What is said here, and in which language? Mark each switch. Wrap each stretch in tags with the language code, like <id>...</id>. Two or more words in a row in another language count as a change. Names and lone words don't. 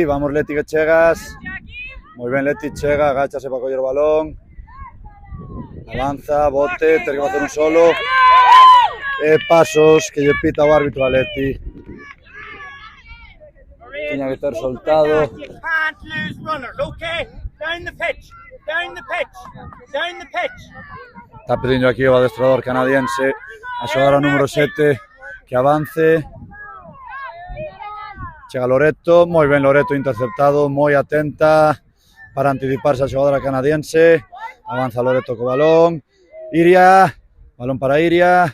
<gl>Vamos Leti, que chegas. Moi ben Leti, chega, agáchase para coller o balón. Avanza, bote, ten que facer un solo. E pasos que lle pita o árbitro a Leti. Tiña que ter soltado.</gl> <en>You can't lose runners, okay? Down the pitch, down the pitch, down the pitch.</en> <gl>Está pedindo aquí o adestrador canadiense a xogadora número 7 que avance. Chega Loreto, moi ben Loreto interceptado, moi atenta para anticiparse a xogadora canadiense. Avanza Loreto co balón. Iria, balón para Iria.</gl>